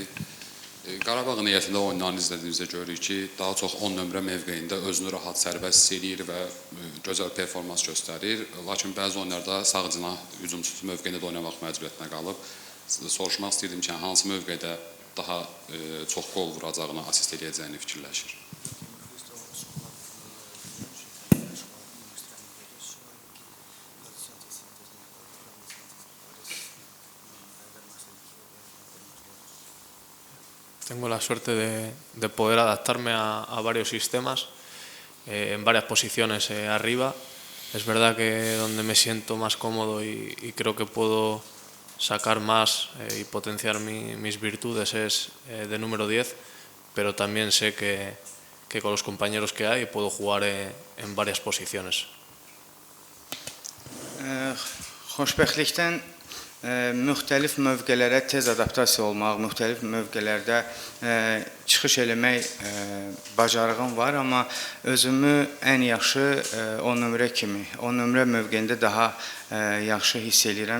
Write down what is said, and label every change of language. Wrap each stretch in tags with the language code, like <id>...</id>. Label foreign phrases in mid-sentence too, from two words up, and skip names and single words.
<az>Qarabağ niyyətində oyunlarını izlədiyimizdə görürük ki, daha çox 10 nömrə mövqeyində özünü rahat sərbəst hiss edir və gözəl performans göstərir. Lakin bəzi oyunlarda sağ cinah hücumçusu mövqeyində də oynamaq məcburiyyətinə qalıb. Soruşmaq istəyirdim ki, hansı mövqeydə daha çox qol vuracağını, asist edəcəyini fikirləşir?</az> <es>Tengo la suerte de poder adaptarme a varios sistemas, en varias posiciones arriba. Es verdad que donde me siento más cómodo y creo que puedo sacar más y potenciar mis virtudes es de número 10, pero también sé que con los compañeros que hay puedo jugar en varias posiciones.</es> <az>Xoşbəxtlikdən müxtəlif mövqelərə tez adaptasiya olmaq, müxtəlif mövqelərdə çıxış eləmək bacarığım var, amma özümü ən yaxşı 10 nömrə kimi, 10 nömrə mövqeyində daha yaxşı hiss edirəm.</az>